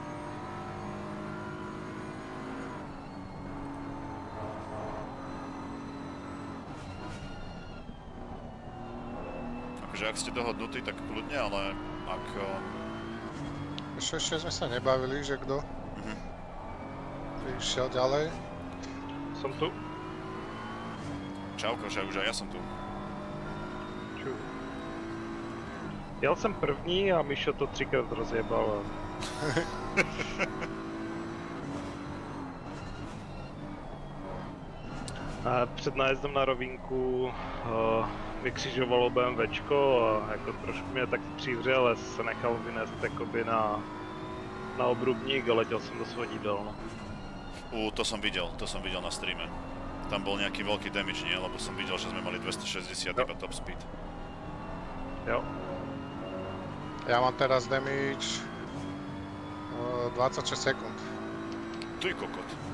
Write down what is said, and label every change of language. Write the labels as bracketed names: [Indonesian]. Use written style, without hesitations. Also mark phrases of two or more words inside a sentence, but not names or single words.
[Slovak] Akože ak ste dohodnutí, tak kľudne, ale ak... Ešte sme sa nebavili, že kto išiel ďalej. Som tu. Čauko, že už aj ja som tu. Ču. [Czech] Jel jsem první a Mišo to 3krát rozjebal. A před nájezdem na rovinku vykřižovalo BMWčko a jako trošku mě tak přivřel, ale se nechal vynést jakoby na obrubník a letěl jsem do svodidel. No. [Slovak] To som videl na streame. Tam bol nejaký veľký damage, nie? Lebo som videl, že sme mali 260 iba [English] top speed. [Czech] Jo. [Slovak] Ja mám teraz damage 26 sekúnd. Ty kokot.